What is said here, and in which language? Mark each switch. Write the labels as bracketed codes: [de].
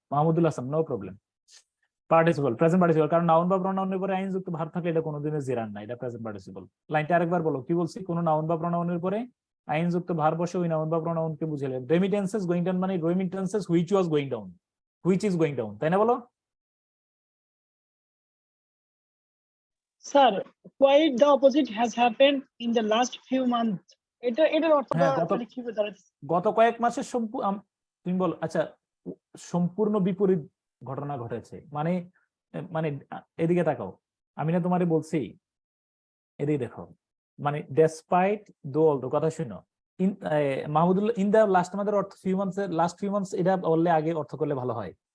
[bn] Mahmudul Hasan, no problem. Participle, present participle, কারণ noun বা প্রোনাউনের পরে আইন যুক্ত ভার্ব থাকলে এটা কোনোদিনই জিরান না, এটা প্রেজেন্ট পার্টিসিপল। লাইনটা আরেকবার বলো, কি বলছি? কোন নাউন বা প্রোনাউনের পরে আইন যুক্ত ভার্ব বসে ওই নাউন বা প্রোনাউনকে বুঝালে। [en] remittances going down [bn] মানে [en] remittances which was going down, which is going down, [bn] তাই না? বলো। [en] Sir, quite the opposite has happened in the last few months. [bn] এটার অর্থটা আসলে কি বোঝাতে চাচ্ছেন? গত কয়েক মাসের তুমি বলো। আচ্ছা, সম্পূর্ণ বিপরীত ঘটনা ঘটেছে মানে, মানে এদিকে তাকাও, আমি না তোমারে বলছি, এদিকে দেখো, মানে ডেসপাইট দোল কথা শুনো। মাহমুদুল্লাহ, [en] in the last [bn] আমাদের অর্থ few months, [en] last few months [bn] এটা বললে আগে অর্থ করলে ভালো হয়।